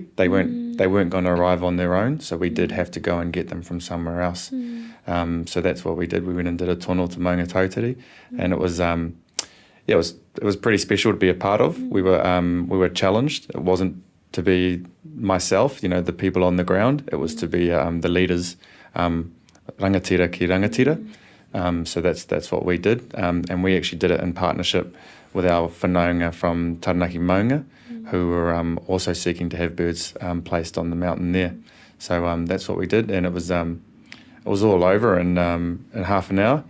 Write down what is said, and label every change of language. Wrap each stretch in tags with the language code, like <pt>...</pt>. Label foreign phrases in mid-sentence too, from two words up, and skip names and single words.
<en>They weren't going to arrive on their own, so we did have to go and get them from somewhere else. So that's what we did. We went and did a tono to Maunga Tautari, and it was it was pretty special to be a part of. We were challenged. It wasn't to be myself, the people on the ground. It was to be the leaders,</en> <mi>rangatira ki rangatira.</mi> <en>So that's what we did, and we actually did it in partnership with our whanaunga from Taranaki Maunga, who were also seeking to have birds placed on the mountain there. So that's what we did, and it was all over in half an hour.</en>